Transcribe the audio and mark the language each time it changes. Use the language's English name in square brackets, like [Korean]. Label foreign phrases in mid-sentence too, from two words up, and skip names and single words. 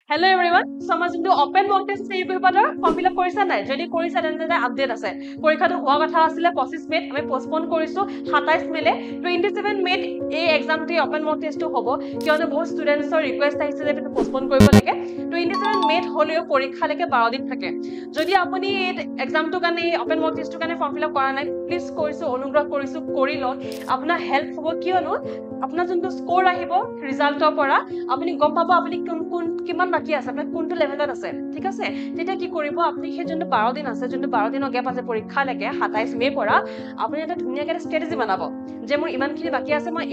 [English] Hello everyone. So [Assamese] আমাৰ যোনটো [English] open mock test [Assamese] আছে এই পেপাৰৰ [English] form fill up [Assamese] কৰিছা নাই? যদি কৰিছা তেন্তে আপডেট আছে। পৰীক্ষাটো হোৱা কথা আছিলে 25 মেত আমি পোষ্টপন কৰিছো 27 মেলে 27 মেত এই এক্সামটো [English] open mock testটো [Assamese] হ'ব কিয়নো বহুত [English] studentsৰ request [Assamese] আহিছে যে এইটো পোষ্টপন কৰিব লাগে 27 মেত হ'লেও পৰীক্ষালৈকে 12 দিন থাকে যদি আপুনি এই এক্সামটো কাৰণে [English] open mock testটো [Assamese] কাৰণে [English] form fill up [Assamese] কৰা নাই প্লিজ কৰিছো অনুগ্ৰহ কৰিছো কৰি লওক আপোনাৰ হেল্প হ'ব কিয়নো আপোনাৰ যোনটো স্কোৰ আহিব ৰিজাল্টৰ পৰা আপুনি গম পাব আপুনি কিমান বাকি আছে আপুনি কোনটো লেভেলত আছে ঠিক আছে তেতিয়া কি কৰিব আপুনি সেই যোনটো 12 দিন আছে যোনটো 12 দিনৰ গ্যাপ আছে পৰীক্ষালৈকে 27 মে পৰা আপুনি এটা ধুনীয়াকৈ ষ্ট্ৰেটেজি বনাব যে মোৰ ইমানখিনি বাকি আছে মই